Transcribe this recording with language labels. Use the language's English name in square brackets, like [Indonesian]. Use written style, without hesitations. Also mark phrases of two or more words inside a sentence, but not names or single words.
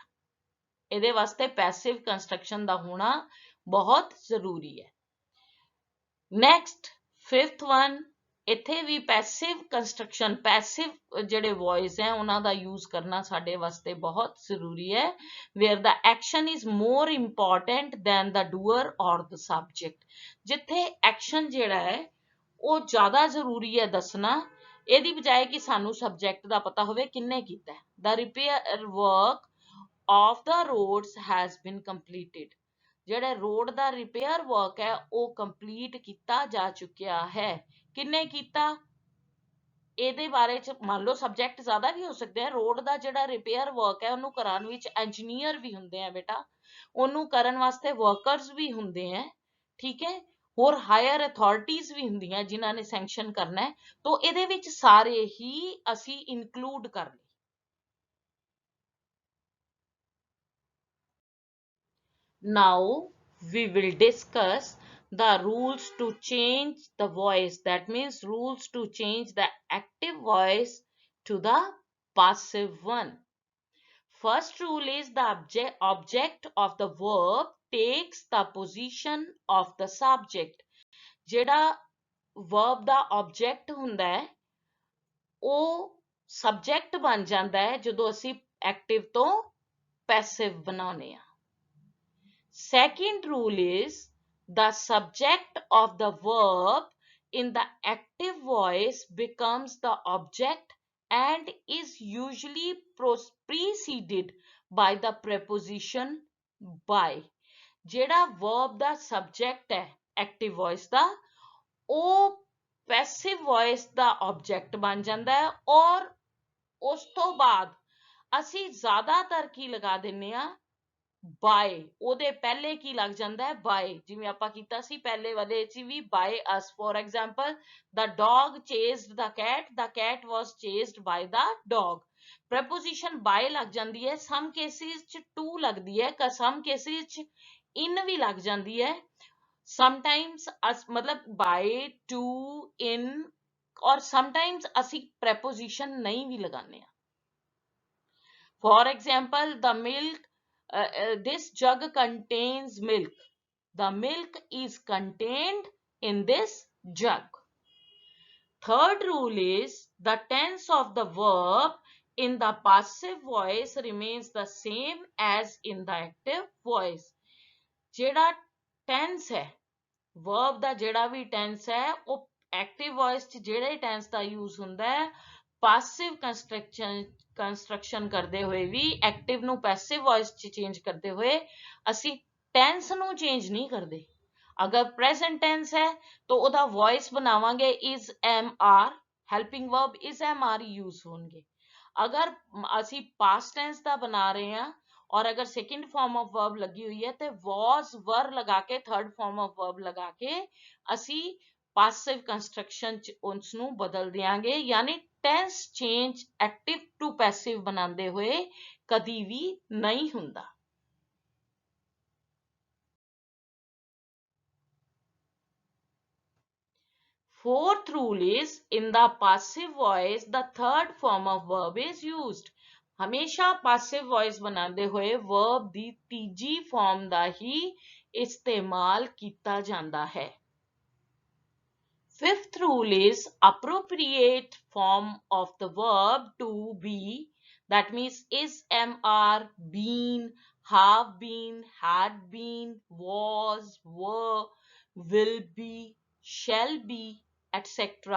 [Punjabi] ਇਹਦੇ ਵਾਸਤੇ [English] passive construction [Punjabi] ਦਾ ਹੋਣਾ ਬਹੁਤ ਜ਼ਰੂਰੀ ਹੈ। [English] Next, fifth one, [Punjabi] ਇੱਥੇ ਵੀ [English] passive construction, passive [Punjabi] ਜਿਹੜੇ ਵॉइस ਹੈ ਉਹਨਾਂ ਦਾ ਯੂਜ਼ ਕਰਨਾ ਸਾਡੇ ਵਾਸਤੇ ਬਹੁਤ ਜ਼ਰੂਰੀ ਹੈ, [English] where the action is more important than the doer or the subject। [Punjabi] ਜਿੱਥੇ ਐਕਸ਼ਨ ਜਿਹੜਾ ਹੈ ਉਹ ਜ਼ਿਆਦਾ ਜ਼ਰੂਰੀ ਹੈ ਦੱਸਣਾ, ਇਹਦੀ ਬਜਾਏ ਕਿ ਸਾਨੂੰ ਸਬਜੈਕਟ ਦਾ ਪਤਾ ਹੋਵੇ ਕਿੰਨੇ ਕੀਤਾ ਹੈ। [English] The repair work of the roads has been completed। [Punjabi] ਜਿਹੜਾ ਰੋਡ ਦਾ [English] repair work [Punjabi] ਹੈ ਉਹ ਕੰਪਲੀਟ ਕੀਤਾ ਜਾ ਚੁੱਕਿਆ ਹੈ। ਕਿੰਨੇ ਕੀਤਾ? ਇਹਦੇ ਬਾਰੇ ਚ ਮੰਨ ਲਓ ਸਬਜੈਕਟ ਜ਼ਿਆਦਾ ਵੀ ਹੋ ਸਕਦੇ ਆ। ਰੋਡ ਦਾ ਜਿਹੜਾ [English] repair work [Punjabi] ਹੈ ਉਹਨੂੰ ਕਰਾਉਣ ਵਿੱਚ ਇੰਜੀਨੀਅਰ ਵੀ ਹੁੰਦੇ ਆ ਬੇਟਾ, ਉਹਨੂੰ ਕਰਨ ਵਾਸਤੇ ਵਰਕਰਸ ਵੀ ਹੁੰਦੇ ਆ, ਠੀਕ ਹੈ, ਹੋਰ [English] higher authorities [Punjabi] ਵੀ ਹੁੰਦੀਆਂ ਜਿਨ੍ਹਾਂ ਨੇ ਸੈਂਕਸ਼ਨ ਕਰਨਾ ਹੈ। ਤਾਂ ਇਹਦੇ ਵਿੱਚ ਸਾਰੇ ਹੀ ਅਸੀਂ ਇਨਕਲੂਡ ਕਰ ਲਏ। [English] Now we will discuss the rules to change the voice, that means rules to change the active voice to the passive one। First rule is the object of the verb takes the position of the subject। [Punjabi] ਜਿਹੜਾ verb ਦਾ object ਹੁੰਦਾ ਹੈ ਉਹ subject ਬਣ ਜਾਂਦਾ ਹੈ ਜਦੋਂ ਅਸੀਂ active ਤੋਂ passive ਬਣਾਉਂਦੇ ਹਾਂ। [English] Second rule is the subject of the verb in the active voice becomes the object and is usually preceded by the preposition by। [Punjabi] ਜਿਹੜਾ verb ਦਾ subject ਹੈ [English] active voice [Punjabi] ਦਾ ਉਹ [English] passive voice [Punjabi] ਦਾ object ਬਣ ਜਾਂਦਾ ਹੈ ਔਰ ਉਸ ਤੋਂ ਬਾਅਦ ਅਸੀਂ ਜ਼ਿਆਦਾਤਰ ਕੀ ਲਗਾ ਦਿੰਨੇ ਆ by। ਉਹਦੇ ਪਹਿਲੇ ਕੀ ਲੱਗ ਜਾਂਦਾ ਹੈ by, ਜਿਵੇਂ ਆਪਾਂ ਕੀਤਾ ਸੀ ਪਹਿਲੇ ਵਾਲੇ ਚ ਵੀ [English] by us। for example, the dog chased the cat, the cat was chased by the dog। preposition by [Punjabi] ਲੱਗ ਜਾਂਦੀ ਹੈ, [English] some cases [Punjabi] ਚ to ਲੱਗਦੀ ਹੈ, [English] some cases [Punjabi] ਚ in ਵੀ ਲੱਗ ਜਾਂਦੀ ਹੈ, [English] sometimes ਮਤਲਬ by, to, in, [Punjabi] ਔਰ sometimes ਅਸੀਂ preposition ਨਹੀਂ ਵੀ ਲਗਾਉਂਦੇ ਆ। [English] for example, the milk this jug contains milk, the milk is contained in this jug। Third rule is the tense of the verb in the passive voice remains the same as in the active voice। [Punjabi] ਜਿਹੜਾ tense ਹੈ verb ਦਾ ਜਿਹੜਾ ਵੀ tense ਹੈ ਉਹ [English] active voice [Punjabi] ਚ ਜਿਹੜੇ tense ਦਾ use ਹੁੰਦਾ ਹੈ [English] passive construction [Punjabi] ਕਰਦੇ ਹੋਏ ਵੀ active ਨੂੰ [English] passive voice [Punjabi] ਚ change ਕਰਦੇ ਹੋਏ ਅਸੀਂ tense ਨੂੰ change ਨਹੀਂ ਕਰਦੇ। ਅਗਰ [English] present tense [Punjabi] ਹੈ ਤਾਂ ਉਹਦਾ voice ਬਣਾਵਾਂਗੇ [English] is, am, are, helping verb is, am, are use [Punjabi] ਹੋਣਗੇ। ਅਗਰ ਅਸੀਂ [English] past tense [Punjabi] ਦਾ ਬਣਾ ਰਹੇ ਹਾਂ ਔਰ ਅਗਰ [English] second form of verb [Punjabi] ਲੱਗੀ ਹੋਈ ਹੈ ਤੇ [English] was, were [Punjabi] ਲਗਾ ਕੇ [English] third form of verb [Punjabi] ਲਗਾ ਕੇ ਅਸੀਂ passive construction ਚ ਉਸ ਨੂੰ ਬਦਲ ਦਿਆਂਗੇ, ਯਾਨੀ [English] tense change active to passive [Punjabi] ਬਣਾਉਂਦੇ ਹੋਏ ਕਦੀ ਵੀ ਨਹੀਂ ਹੁੰਦਾ। [English] Fourth rule is in the passive voice the third form of verb is used। [Punjabi] ਹਮੇਸ਼ਾ [English] passive voice [Punjabi] ਬਣਾਉਂਦੇ ਹੋਏ verb ਦੀ ਤੀਜੀ form ਦਾ ਹੀ ਇਸਤੇਮਾਲ ਕੀਤਾ ਜਾਂਦਾ ਹੈ। [English] Fifth rule is appropriate form of the verb to be, that means is, am, are, been, have been, had been, was, were, will be, shall be, etc.